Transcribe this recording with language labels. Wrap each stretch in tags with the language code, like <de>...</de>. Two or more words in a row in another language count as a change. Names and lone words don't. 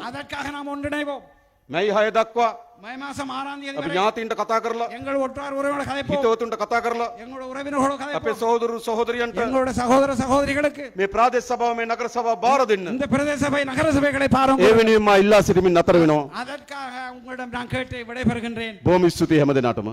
<ta>அதற்காக நாம் ஒன்றிணைவோம்.</ta> <si>මැයි 6 දක්වා</si> <ta>மே மாசம் 6ஆம் தேதி</ta> <si>අපි</si> <ta>வரை</ta> <si>ඥාතීන්ට කතා කරලා,</si> <ta>எங்கள் ஒற்றார் உறவினரோட கதைப்போம்,</ta> <si>හිතවතුන්ට කතා කරලා,</si> <ta>எங்களோட உறவினர்களோட</ta> <si>අපේ</si> <ta>கதைப்போம்,</ta> <si>සහෝදරු සහෝදරියන්ට</si> <ta>எங்களோட சகோதர சகோதரிகளுக்கு</ta> <si>මේ ප්‍රාදේශ සභාව මේ නගර සභාව බාර දෙන්න.</si> <ta>இந்த பிரதேச சபை நகர சபைகளை</ta> <si>ඒ</si> <ta>பாருங்கள்.</ta> <si>වෙනුවෙන් මා ඉල්ලා සිටමින් නතර වෙනවා.</si> <ta>அதற்காக உங்களிடம் நான் கேட்டு விடைபெறுகின்றேன்.</ta> <si>බොහොම ස්තුතියි හැම දිනාටම.</si>